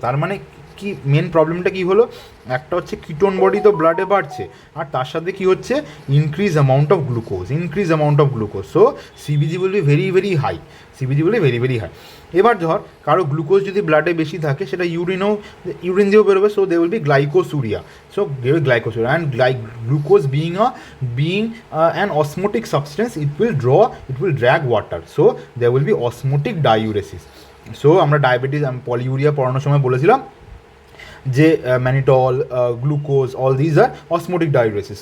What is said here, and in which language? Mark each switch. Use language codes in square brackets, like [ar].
[bn] তার মানে কি মেন প্রবলেমটা কী হলো? একটা হচ্ছে কিটোন বডি তো ব্লাডে বাড়ছে, আর তার সাথে কী হচ্ছে? [en] Increase amount of glucose. So CBG will be very very high, very very high. [bn] এবার ধর কারো গ্লুকোজ যদি ব্লাডে বেশি থাকে, সেটা ইউরিন দিয়েও বেরোবে। [en] So they will be glycosuria. So they will glycosuria and glucose being an osmotic substance, it will drag water. So there will be osmotic diuresis. [bn] So আমরা ডায়াবেটিস পলিউরিয়া পড়ানোর সময় বলেছিলাম যে mannitol, glucose, [en] All these are osmotic diuresis.